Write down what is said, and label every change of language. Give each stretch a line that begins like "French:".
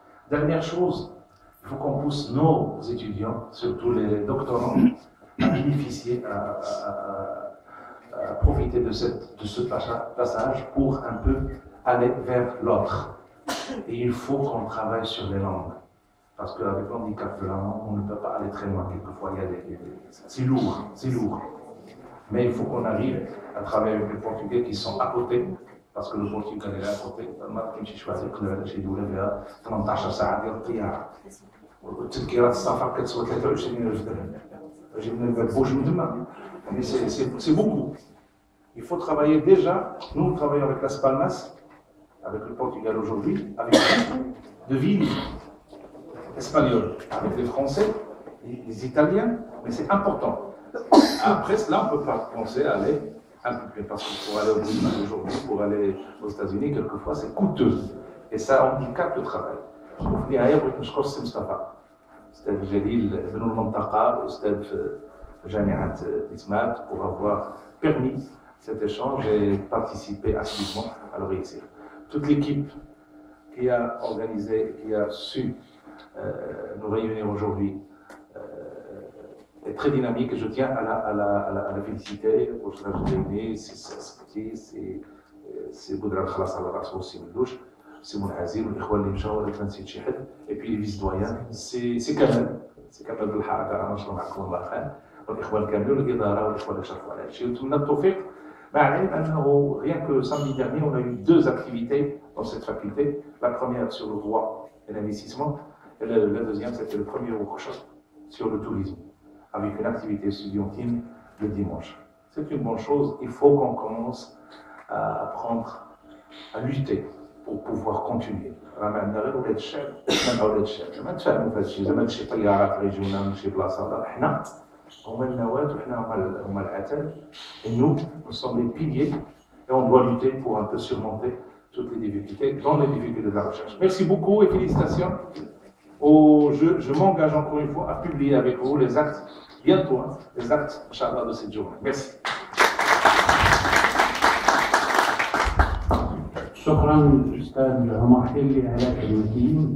French: Dernière chose, il faut qu'on pousse nos étudiants, surtout les doctorants, à bénéficier, à profiter de ce passage pour un peu aller vers l'autre. Et il faut qu'on travaille sur les langues. Parce qu'avec l'handicap de la langue, on ne peut pas aller très loin. Quelquefois, c'est lourd, c'est lourd. Mais il faut qu'on arrive à travailler avec les Portugais qui sont à côté. Parce que le Portugal est à côté.
Arabic: ما كاينش شي واحد يقدر شي دوله فيها 18 ساعه ديال الطياره. والتذكيرات السفر كتسوى 23,000 درهم. جبنا البوش من تما.
French: Mais c'est beaucoup. Il faut travailler déjà. Nous travaillons avec Las Palmas, avec le Portugal aujourd'hui, avec de villes espagnoles, avec les Français, les Italiens, mais c'est important. Après cela, on ne peut pas penser à aller un peu plus, parce que pour aller au Brésil aujourd'hui, pour aller aux États-Unis, quelquefois c'est coûteux. Et ça handicape le travail.
Arabic: في النهاية بغيت نشكر السي مصطفى أستاذ جليل ابن المنطقة أستاذ جامعة إسمات
French: pour avoir permis cet échange et participer activement à le réussir. Toute l'équipe qui a organisé, qui a su nous réunir aujourd'hui est très dynamique et je tiens à la féliciter pour ce que j'ai aimé, c'est Boudra Khalas al Ras aussi Moulouch, c'est mon Hazir, l'Ikhwan
Arabic: اللي مشاو ولا ما نسيت شي حد
French: et puis les vice-doyens, c'est كمال
Arabic: بالحركة أنا نشكر معكم الله خير والإخوان كاملين والإدارة والإخوان اللي شرفوا على هادشي وتمنى التوفيق مع العلم أنه
French: rien que samedi dernier on a eu 2 activités dans cette faculté, la première sur le droit et l'investissement et la deuxième c'était le premier workshop sur le tourisme avec une activité estudiantine le dimanche. C'est une bonne chose, il faut qu'on commence à apprendre à lutter pour pouvoir continuer.
Arabic: راه ما عندنا غير ولاد الشعب، حنا ولاد الشعب، ما نتفاهموا في هذا الشيء، زعما شي طيارات غيجيونا من شي بلاصه، لا حنا هما النواة وحنا هما العتاد.
French: Et nous sommes les piliers et on doit lutter pour un peu surmonter toutes les difficultés, dans les difficultés de la recherche. Merci beaucoup et félicitations. Je m'engage encore une fois à publier avec vous les actes, bientôt, les actes, Inch'Allah, de cette journée. Merci.
Arabic: شكرا أستاذ عمر حلي على كلمته.